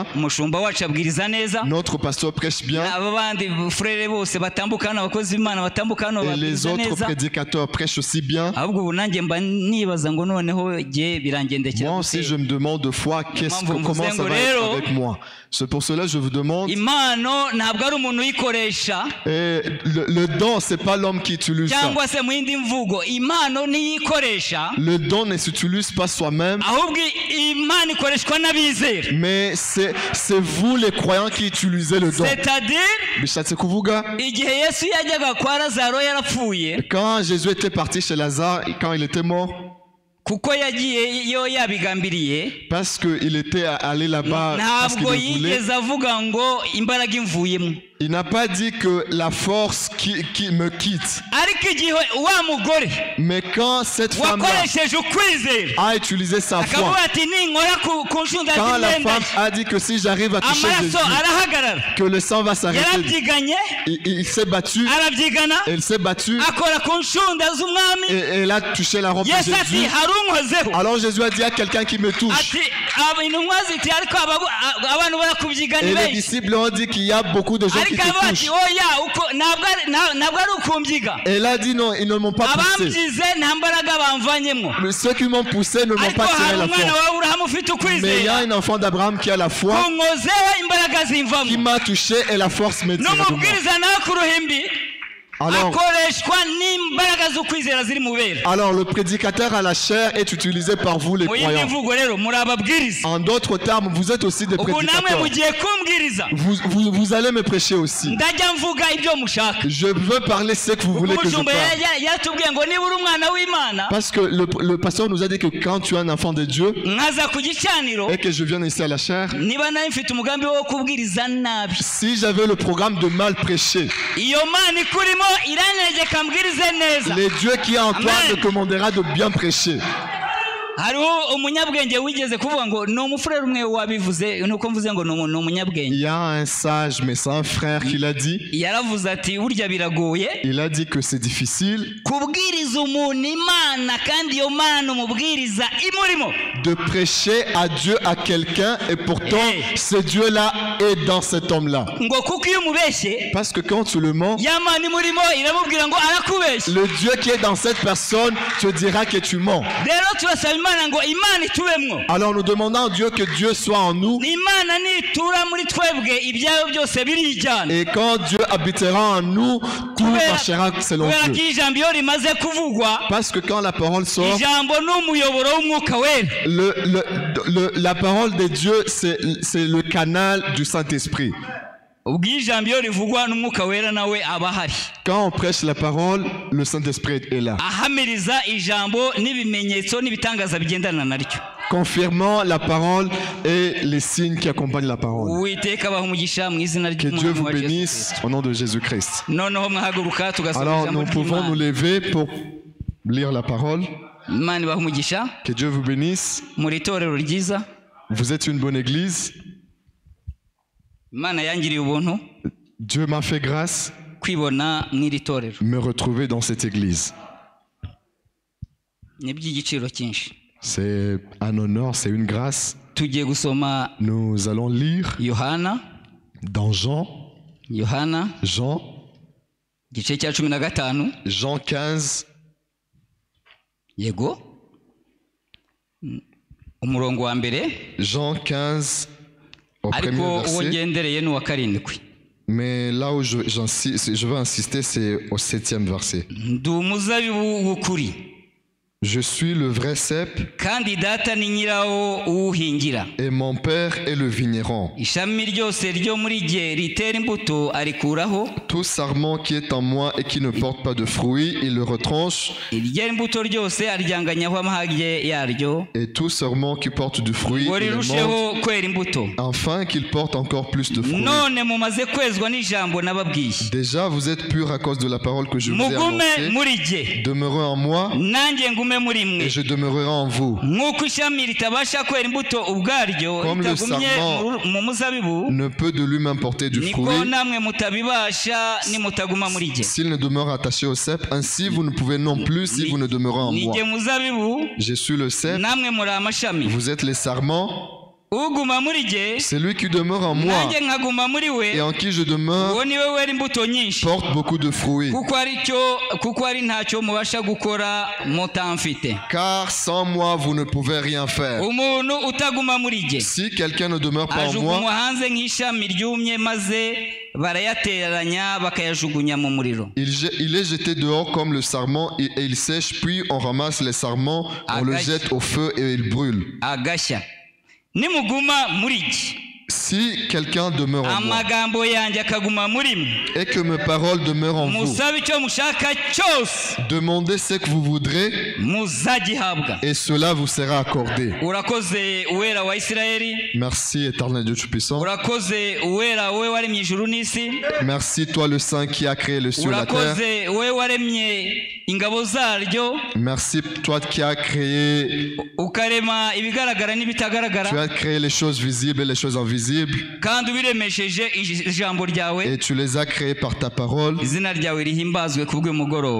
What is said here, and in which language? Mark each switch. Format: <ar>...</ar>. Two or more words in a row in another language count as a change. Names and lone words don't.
<fr>Notre pasteur prêche bien. Et les autres prédicateurs prêchent aussi bien. Moi aussi je me demande de fois comment ça va être avec moi. C'est pour cela que je vous demande. Et le don c'est pas l'homme qui utilise ça.</fr> <rw>mvugo impano niyikoresha</rw> <fr>Le don ne s'utilise pas soi-même,</fr> <rw>ahubwo impano ikoreshwa n'abizera</rw> <fr>mais c'est vous les croyants qui utilisez le don. c'est-à-dire</fr> <rw>Bishatse kuvuga, igihe Yesu yajyaga kwa Lazaro yarapfuye</rw> <fr>quand Jésus était parti chez Lazare, quand il était mort,</fr> <rw>kuko yagiye yo yabigambiriye</rw> <fr>parce qu'il était allé là-bas parce qu'il</fr> <rw>ntabwo</rw> <fr>le voulait,</fr> <rw>yigeze avuga ngo imbaraga imvuyemo</rw> <fr>il n'a pas dit que la force qui me quitte.</fr> <rw>ariko igihe wa mugore</rw> <fr>Mais quand cette femme</fr> <rw>wakoresheje ukwizera</rw> <fr>a utilisé sa foi,</fr> <rw>akavuga ati ninkora ku nshunda</rw> <fr>quand la</fr> <rw>z'imyenda</rw> <fr>femme a dit que si j'arrive à toucher Jésus,</fr> <rw>amaraso arahagarara</rw> <fr>que le sang va s'arrêter,</fr> <rw>yarabyiganye</rw> <fr>il s'est battu,</fr> <rw>arabyigana</rw> <fr>elle s'est battue,</fr> <rw>akora ku nshunda z'umwami</rw> <fr>et elle a touché la robe de</fr> <rw>Yesu ati</rw> <fr>Jésus.</fr> <rw>hari unkozeho</rw> <fr>Alors Jésus a dit à quelqu'un qui me touche.</fr> <rw>ati intumwa ziti ariko abantu barakubyigana</rw> <fr>Et les</fr> <rw>benshi</rw> <fr>disciples ont dit qu'il y a beaucoup de gens qui</fr> <rw>ariko</rw> <fr>te</fr> <rw>abo ati</rw> <fr>touchent.</fr> <rw>oya uko ntabwo ari ukumbyiga</rw> <fr>Et elle a dit non, ils ne m'ont pas poussé.</fr> <rw>abambyize nta mbaraga bamvanyemo</rw> <fr>Mais ceux qui m'ont poussé ne m'ont</fr> <rw>ariko</rw> <fr>pas tiré</fr> <rw>hari</rw> <fr>la</fr> <rw>umwana</rw> <fr>force.</fr> <rw>wa Aburahamu ufite</rw> <fr>Mais il y</fr> <rw>ukwizera</rw> <fr>a un enfant d'Abraham qui a la foi,</fr> <rw>kunkozeho imbaraga</rw> <fr>qui</fr> <rw>zimvamo</rw> <fr>m'a touché et la force m'est tirée de moi.</fr> <rw>n'umubwiriza nawe ku ruhimbi</rw> <fr>Alors,</fr> <rw>akoreshwa n'imbaraga z'ukwizera ziri mu bera</rw> <fr>alors le prédicateur à la chair est utilisé par vous les</fr> <rw>mu yindi</rw> <fr>croyants.</fr> <rw>mvugo rero muri ababwiriza</rw> <fr>En d'autres termes, vous êtes aussi des</fr> <rw>ubu namwe</rw> <fr>prédicateurs.</fr> <rw>mugiye kumbwiriza</rw> <fr>Vous allez me prêcher aussi.</fr> <rw>ndajya mvuga ibyo mushaka</rw> <fr>Je veux parler ce que vous voulez que je</fr> <rw>umushumba</rw> <fr>parle.</fr> <rw>yatubwiye ngo niba uri umwana w'Imana</rw> <fr>Parce que le pasteur nous a dit que quand tu es un enfant de Dieu</fr> <rw>nkaza ku gicaniro</rw> <fr>et que je viens ici à la chair,</fr> <rw>niba nawe mfite umugambi wo kubwiriza nabi</rw> <fr>si j'avais le programme de mal prêcher,</fr> <rw>iyo mana ikurimo irantegeka mbwirize neza</rw> <fr>le Dieu qui est en toi Amen. te commandera de bien prêcher.</fr> <rw>hariho umunyabwenge wigeze kuvuga ngo ni umufurere umwe wabivuze nuko mvuze ngo ni umunyabwenge</rw> <fr>Il y a un sage, mais c'est un frère qui l'a dit.</fr> <rw>yaravuze ati burya biragoye</rw> <fr>Il a dit que c'est difficile</fr> <rw>kubwiriza umuntu imana kandi iyo mana umubwiriza imurimo</rw> <fr>de prêcher à Dieu à quelqu'un et pourtant ce Dieu-là est dans cet homme-là.</fr> <rw>ngo kuko iyo umubeshye</rw> <fr>Parce que quand tu le mens,</fr> <rw>ya mana imurimo iramubwira ngo arakubeshya</rw> <fr>le Dieu qui est dans cette personne te dira que tu mens.</fr> <rw>rero turasaba imana ngo imana itubemwo</rw> <fr>Alors nous demandons à Dieu que Dieu soit en nous.</fr> <rw>imana nitura muri twebwe ibyayo byose birijyana</rw> <fr>Et quand Dieu habitera en nous, tout marchera selon</fr> <rw>kubera ko</rw> <fr>Dieu.</fr> <rw>ijambo iyo rimaze kuvugwa</rw> <fr>Parce que quand la parole sort,</fr> <rw>ijambo ni umuyoboro w'umwuka wera</rw> <fr>la parole de Dieu, c'est le canal du Saint-Esprit.</fr> <rw>ubwo ijambo iyo rivugwa n'umwuka wera nawe aba ahari</rw> <fr>Quand on prêche la parole, le Saint-Esprit est là.</fr> <rw>ahamiriza ijambo n'ibimenyetso n'ibitangaza bigendana naryo</rw> <fr>Confirmant la parole et les signes qui accompagnent la parole.</fr> <rw>uwiteka abaha umugisha mu izina</rw> <fr>Que Dieu vous</fr> <rw>ry'umwami wa Yesu</rw> <fr>bénisse au nom de Jésus-Christ.</fr> <rw>noneho mwahaguruka tugasoma</rw> <fr>Alors</fr> <rw>ijambo</rw> <fr>nous pouvons nous</fr> <rw>ry'Imana.</rw> <fr>lever pour lire la parole.</fr> <rw>imana ibaha umugisha</rw> <fr>Que Dieu vous bénisse.</fr> <rw>muri itorero ryiza</rw> <fr>Vous êtes une bonne église.</fr> <rw>imana yangiriye ubuntu</rw> <fr>Dieu m'a fait grâce</fr> <rw>kwibona mw'iri torero</rw> <fr>de me retrouver dans cette église.</fr> <rw>ni iby'igiciro cyinshi</rw> <fr>C'est un honneur, c'est une grâce.</fr> <rw>tugiye gusoma</rw> <fr>Nous allons lire</fr> <rw>yohana</rw> <fr>dans Jean</fr> <rw>igice cya 15</rw> <fr>Jean 15,</fr> <rw>yego umurongo wa mbere</rw> <fr>Jean 15 au</fr> <rw>ariko</rw> <fr>premier</fr> <rw>uwo</rw> <fr>verset.</fr> <rw>ngendereye ni uwa karindwi</rw> <fr>Mais là où je veux insister, c'est au 7e verset.</fr> <rw>ndi umuzabibu w'ukuri</rw> <fr>Je suis le vrai cep</fr> <rw>kandi data ni nyirawo uwuhingira</rw> <fr>et mon père est le vigneron.</fr> <rw>ishami ryose ryo muri jye ritera imbuto arikuraho</rw> <fr>Tout sarment qui est en moi et qui ne porte pas de fruits, il le retranche.</fr> <rw>iryera imbuto ryose aryanganyaho amahage yaryo</rw> <fr>Et tout sarment qui porte du fruit,</fr> <rw>ngo</rw> <fr>il le monte,</fr> <rw>rirusheho kwera imbuto</rw> <fr>afin qu'il porte encore plus de fruits.</fr> <rw>none mumaze kwezwa n'ijambo nababwiye</rw> <fr>Déjà, vous êtes purs à cause de la parole que je vous ai</fr> <rw>mugume</rw> <fr>annoncée.</fr> <rw>muri jye</rw> <fr>Demeurez en moi</fr> <rw>nanjye ngume muri mwe</rw> <fr>et je demeurerai en vous.</fr> <rw>nk'uko ishami ritabasha kwera imbuto ubwaryo</rw> <fr>Comme le</fr> <rw>ritagumye</rw> <fr>sarment</fr> <rw>mu muzabibu</rw> <fr>ne peut de lui-même porter du</fr> <rw>niko</rw> <fr>fruit</fr> <rw>namwe mutabibasha nimutaguma muri jye</rw> <fr>s'il ne demeure attaché au cep. Ainsi, vous ne pouvez non plus si vous ne demeurez en</fr> <rw>ni</rw> <fr>moi.</fr> <rw>jye muzabibu</rw> <fr>Je suis le cep,</fr> <rw>namwe muri amashami</rw> <fr>vous êtes les sarments.</fr> <rw>uguma muri jye</rw> <fr>C'est lui qui demeure en moi</fr> <rw>nanjye nkaguma muri we</rw> <fr>et en qui je demeure</fr> <rw>uwo niwe wera imbuto nyinshi</rw> <fr>porte beaucoup de fruits.</fr> <rw>kuko ari ntacyo mubasha gukora mutamfite</rw> <fr>Car sans moi, vous ne pouvez rien faire.</fr> <rw>umuntu utaguma muri jye</rw> <fr>Si quelqu'un ne demeure pas en moi,</fr> <rw>ajugunywa hanze nk'ishami ryumye maze barayateranya bakayajugunya mu muriro.</rw> <fr>Il est jeté dehors comme le sarment et il sèche, puis on ramasse les sarments, on le jette au feu et il brûle.</fr> <rw>Agashya. Nimuguma muri iki.</rw> <fr>Si quelqu'un demeure en moi</fr> <rw>amagambo yanjye akaguma muri mwe,</rw> <fr>et que mes paroles demeurent en vous,</fr> <rw>musabe icyo mushaka cyose,</rw> <fr>demandez ce que vous voudrez</fr> <rw>muzagihabwa.</rw> <fr>et cela vous sera accordé.</fr> <rw>Urakoze uwera wa Isirayeli.</rw> <fr>Merci éternel Dieu Tout-Puissant.</fr> <rw>Urakoze uwera we waremye ijuru n'isi.</rw> <fr>Merci toi le Saint qui a créé le ciel et la terre.</fr> <rw>Urakoze we waremye ingabo zaryo.</rw> <fr>Merci toi qui as créé,</fr> <rw>ukarema ibigaragara n'ibitagaragara.</rw> <fr>tu as créé les choses visibles et les choses invisibles.</fr> <rw>Kandi ubiremesheje ijambo ryawe.</rw> <fr>Et tu les as créés par ta parole.</fr> <rw>Izina ryawe rihimbazwe kubw'umugoroba.</rw>